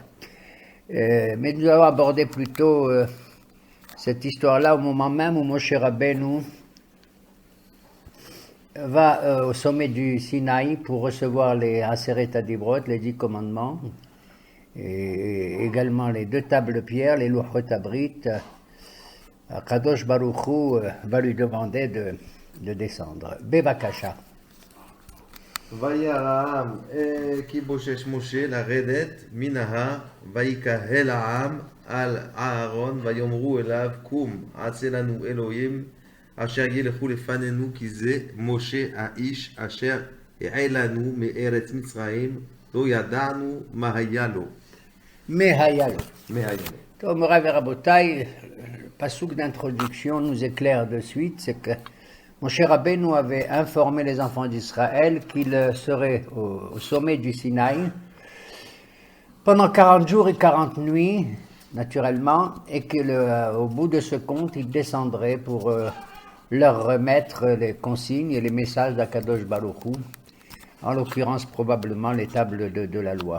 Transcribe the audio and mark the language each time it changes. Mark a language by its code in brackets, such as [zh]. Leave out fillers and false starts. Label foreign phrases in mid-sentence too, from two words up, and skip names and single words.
[fr] Mais nous allons aborder plutôt cette histoire-là au moment même où Moshe Rabbeinu va au sommet du Sinaï pour recevoir les [he] עשרת הדברות, [fr] les 10 commandements, et également les 2 tables de pierre, les [he] לוחות הברית. [fr] Kadosh Baruch Hu va lui demander de descendre. Bevakasha. [he] וירא כי בושש משה לרדת מן ההר, ויקהל העם על אהרון, ויאמרו אליו, קום, עשה לנו אלוהים, אשר ילכו לפנינו, כי זה משה האיש, אשר העלנו מארץ מצרים, לא ידענו מה היה לו. Mehayalo. מה היה לו. [fr] Morav et Rabotai, le pasouk d'introduction nous éclaire de suite, c'est que Moshe Rabbeinu avait informé les enfants d'Israël qu'il serait au sommet du Sinaï pendant 40 jours et 40 nuits, naturellement, et qu'au bout de ce compte, il descendrait pour leur remettre les consignes et les messages d'Akadosh Baruch Hu, en l'occurrence probablement les tables de la loi.